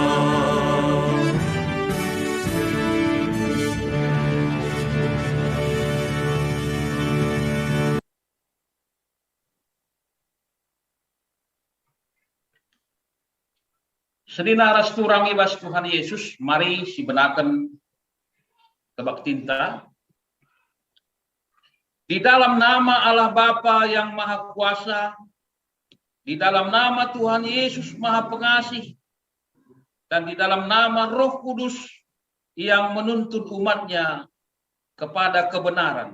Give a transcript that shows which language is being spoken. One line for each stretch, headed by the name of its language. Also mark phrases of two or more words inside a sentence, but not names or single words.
Batak Karo: Sedina restu rami bas Tuhan Yesus, mari si benaken kebaktinta.
Indonesian: Di dalam nama Allah Bapa yang Maha Kuasa, di dalam nama Tuhan Yesus Maha Pengasih, dan di dalam nama Roh Kudus yang menuntun umatnya kepada kebenaran.